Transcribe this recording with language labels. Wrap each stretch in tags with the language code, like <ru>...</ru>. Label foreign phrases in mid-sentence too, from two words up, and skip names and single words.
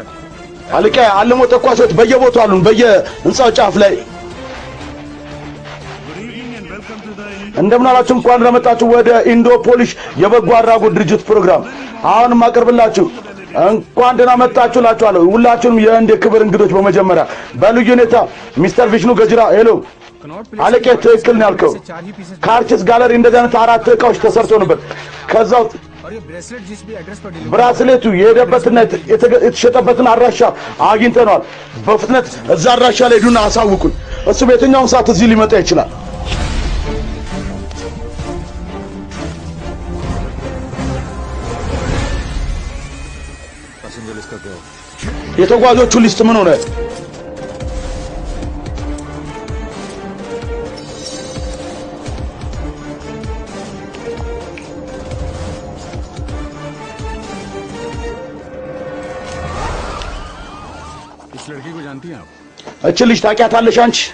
<am>አለቃ አለሞ ተኳሾች በየቦታው አሉን በየህንጻው ጫፍ ላይ</am> <en>good evening and welcome to the</en> <am>እንደምን አላችሁ እንኳን ለመጣችሁ ወደ ኢንዶፖሊሽ የበጎ አድራጎት ድርጅት ፕሮግራም አሁንም አቀርብላችሁ እንኳን ደህና መጣችሁ እላችኋለሁ ሁላችሁም የእንደ ክብር እንግዶች በመጀመሪያ በልዩ ሁኔታ ሚስተር ቪሽኑ ገጅራ ሄሎ አለቄ ትክክል ነው ያልከው ካርችስ ጋለሪ እንደዚህ አይነት አራት እቃዎች ተሰርቶ ነበር ከዛው</am> <hi>और ये ब्रेसलेट जिस भी एड्रेस पर डिलीवर</hi> <am>ብራስሌቱ የሄደበትና የተሸጠበትን አድራሻ አግኝተናል በፍጥነት እዛ አድራሻ ላይ ሄዱና አሳውቁን እሱ በየትኛውም ሰዓት እዚህ ሊመጣ ይችላል</am> <en>passenger list</en> <hi>का क्या हो</hi> <am>የተጓዦቹ ሊስት ምን ሆነ</am> <hi>इस लड़की को जानती हैं आप</hi> <am>እቺ ልጅ ታውቂያታለሽ አንቺ</am>